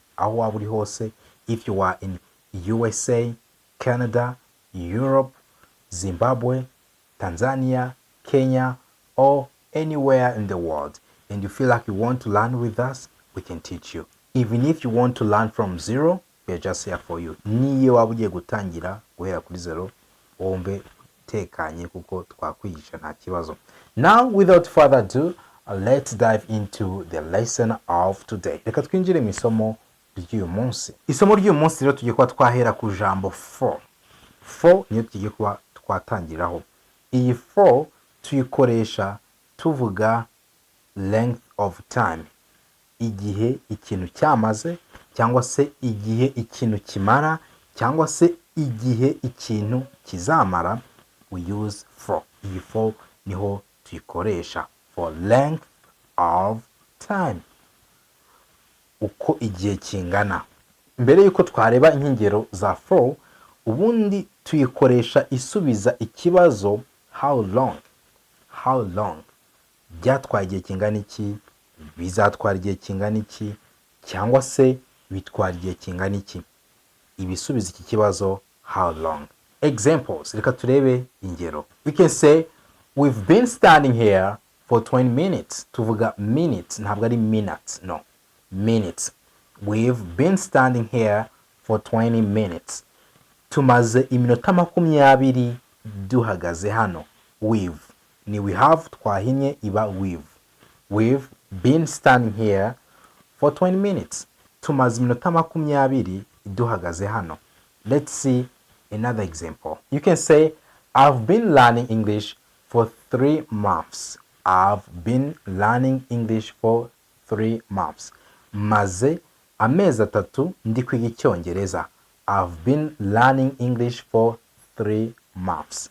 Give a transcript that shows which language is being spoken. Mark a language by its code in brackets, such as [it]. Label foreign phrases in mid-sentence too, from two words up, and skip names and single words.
[rw] Aho waba uri hose, [en] if you are in USA, Canada, Europe, Zimbabwe, Tanzania, Kenya, or anywhere in the world, and you feel like you want to learn with us, we can teach you. Even if you want to learn from zero, we are just here for you. [rw] Niyo waba ugiye gutangira guhera kuri zero, wumve tekanye kuko twakwigisha nta kibazo. [en] Now, without further ado, let's dive into the lesson of today. [rw] Reka twinjire mu isomo ry'uyu munsi. Isomo ry'uyu munsi rero tugiye kuba twahera ku jambo for. For niyo tugiye kuba twatangiraho. Iyi for tuyikoresha tuvuga [en] length of time. [rw] Igihe ikintu cyamaze, cyangwa se igihe ikintu kimara, cyangwa se igihe ikintu kizamara, [en] we use for. [rw] Iyi for niho tuyikoresha, [en] for length of time. [rw] Uko igihe kingana. Mbere yuko twareba inkengero za for, ubundi tuyikoresha isubiza ikibazo [en] how long. How long? [rw] Byatwaye igihe kingana iki? Bizatwara igihe kingana iki? Cyangwa se bitwara igihe kingana iki? Ibisubiza iki kibazo [en] how long. [rw] Examples, reka turebe ingero. [en] We can say we've been standing here for 20 minutes. [rw] Tuvuga minutes, ntabwo ari minutes, no. Minutes. [en] We've been standing here for 20 minutes. [rw] Tumaze iminota 20 duhagaze hano. [en] We've. Ni we have [rw] twahinye iba [en] we've. We've been standing here for 20 minutes. [rw] Tumaze iminota 20 duhagaze hano. [en] Let's see another example. You can say, I've been learning English for 3 months. I've been learning English for 3 months. [rw] Maze amezi 3 ndi kwiga icyongereza. [en] I've been learning English for 3 months.